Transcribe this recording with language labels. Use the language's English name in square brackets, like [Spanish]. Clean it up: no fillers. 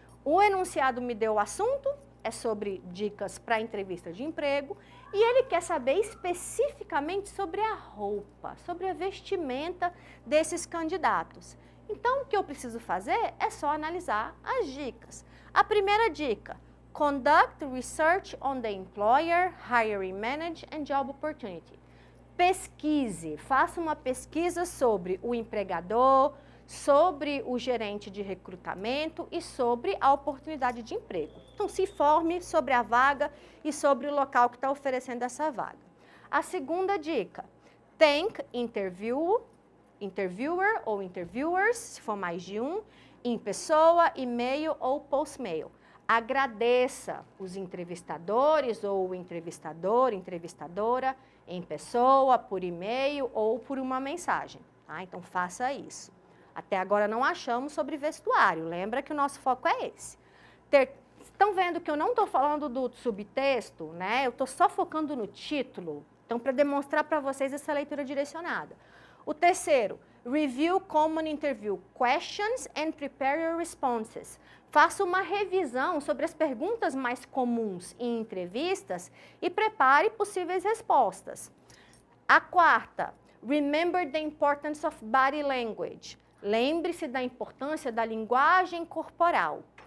[Portuguese] O enunciado me deu o assunto, é sobre dicas para entrevista de emprego, e ele quer saber especificamente sobre a roupa, sobre a vestimenta desses candidatos. Então, o que eu preciso fazer é só analisar as dicas. A primeira dica: [English] conduct research on the employer, hiring manager and job opportunity. [Portuguese] Pesquise, faça uma pesquisa sobre o empregador, sobre o gerente de recrutamento e sobre a oportunidade de emprego. Então, se informe sobre a vaga e sobre o local que está oferecendo essa vaga. A segunda dica: [English] thank interviewer [Portuguese] ou [English] interviewers, [Portuguese] se for mais de um, em pessoa, e-mail ou post-mail. Agradeça os entrevistadores ou o entrevistador, entrevistadora, em pessoa, por e-mail ou por uma mensagem. Tá? Então, faça isso. Até agora não achamos sobre vestuário. Lembra que o nosso foco é esse. Estão vendo que eu não estou falando do subtexto, né? Eu estou só focando no título. Então, para demonstrar para vocês essa leitura direcionada. O terceiro, [English] review common interview questions and prepare your responses. [Portuguese] Faça uma revisão sobre as perguntas mais comuns em entrevistas e prepare possíveis respostas. A quarta, [English] remember the importance of body language. [Portuguese] Lembre-se da importância da linguagem corporal.